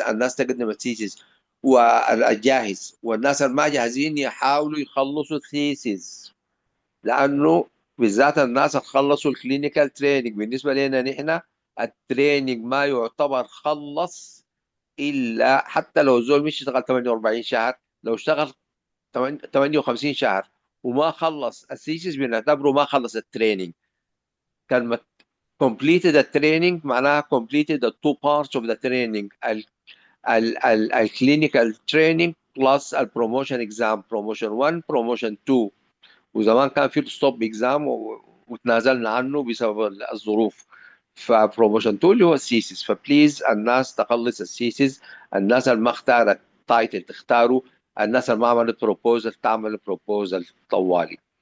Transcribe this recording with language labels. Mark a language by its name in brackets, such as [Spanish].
[Arabic] الناس تقدم الثيسز والجاهز والناس الما جاهزين يحاولوا يخلصوا الثيسز لانه بالذات الناس اللي خلصوا الكلينيكال تريننج بالنسبه لنا نحن التريننج ما يعتبر خلص الا حتى لو الزول مش اشتغل 48 شهر، لو اشتغل 58 شهر وما خلص الثيسيس بنعتبره ما خلص التريننج. [English] كلمة completed the training معناها completed the two parts of the training، ال clinical training plus ال promotion exam، promotion 1 promotion 2. [Arabic] وزمان كان في ستوب اكزام وتنازلنا عنه بسبب الظروف. فبروموشن 2 اللي هو السيسيس. فبليز الناس تخلص السيسيس، الناس اللي ما اختارت تايتل تختاروا، الناس اللي ما عملت بروبوزل تعمل بروبوزل طوالي.